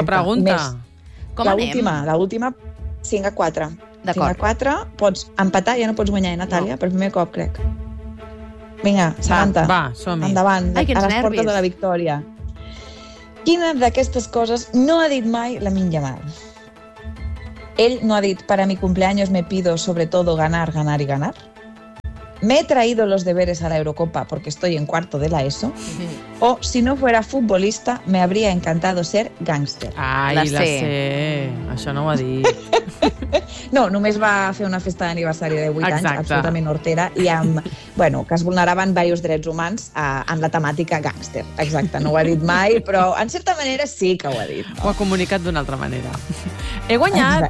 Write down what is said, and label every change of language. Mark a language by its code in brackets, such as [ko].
[ca] Exacte. Pregunta. Més. Com anem? L'última, 5 a 4. D'acord. 5 a 4, pots empatar, ja no pots guanyar, Natàlia, no. Per primer cop, crec. Vinga, Samantha. Va, som-hi. Endavant, ai, a les portes de la victòria. Quina d'aquestes coses no ha dit mai la Minya Mal? Ell no ha dit, [es] para mi cumpleaños me pido sobre todo ganar, ganar y ganar. Me he traído los deberes a la Eurocopa porque estoy en cuarto de la ESO. O, si no fuera futbolista, me habría encantado ser gángster. [ca] Ai, la sé. Això no ho ha dit. No, només va fer una festa d'aniversari de 8 anys, absolutament hortera, i amb, bueno, que es vulneraven diversos drets humans en la temàtica gángster. Exacte, no ho ha dit mai, però en certa manera sí que ho ha dit. No? Ho ha comunicat d'una altra manera. He guanyat,